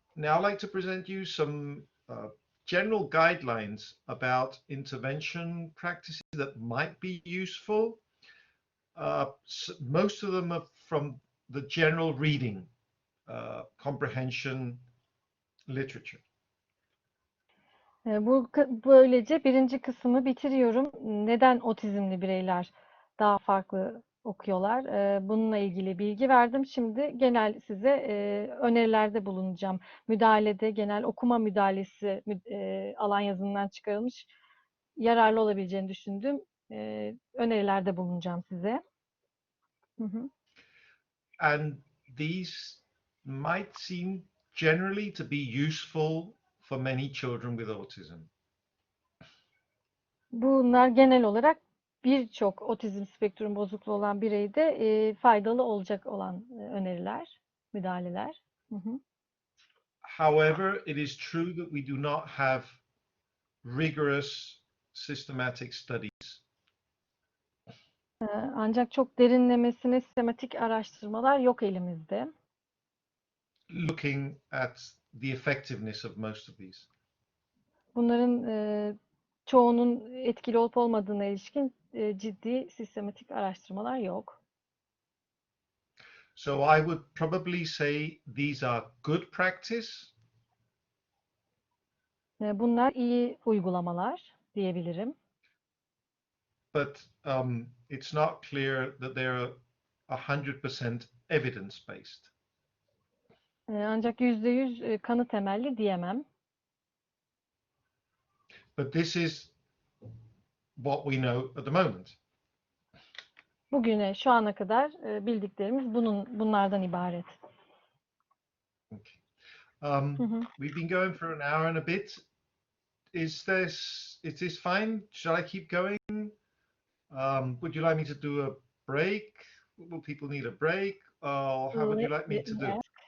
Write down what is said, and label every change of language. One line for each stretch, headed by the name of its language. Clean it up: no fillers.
English: now I'd like to present you some general guidelines about intervention practices that might be useful. Most of them are from the general reading, comprehension literature.
Turkish: Böylece birinci kısmı bitiriyorum. Neden otizmli bireyler daha farklı okuyorlar? Bununla ilgili bilgi verdim. Şimdi genel size önerilerde bulunacağım. Müdahalede genel okuma müdahalesi alan yazımından çıkarılmış yararlı olabileceğini düşündüğüm önerilerde bulunacağım size. Hı hı.
English: And these might seem generally to be useful for many children with autism.
Turkish: Bunlar genel olarak birçok otizm spektrum bozukluğu olan bireyde faydalı olacak olan öneriler, müdahaleler. Hı hı.
English: However, it is true that we do not have rigorous systematic studies.
Turkish: Ancak çok derinlemesine sistematik araştırmalar yok elimizde.
English: Looking at the effectiveness of most of these.
Turkish: Bunların çoğunun etkili olup olmadığına ilişkin ciddi sistematik araştırmalar yok.
English: So I would probably say these are good practice.
Turkish: Bunlar iyi uygulamalar diyebilirim.
English: But it's not clear that they're 100% evidence-based.
Turkish: Ancak %100 kanı temelli diyemem.
English: But this is what we know at the moment.
Turkish: Bugüne, şu ana kadar bildiklerimiz bunlardan ibaret.
English: Okay. We've been going for an hour and a bit. Is this fine? Shall I keep going? Would you like me to do a break? Will people need a break? Or how would you like me to do?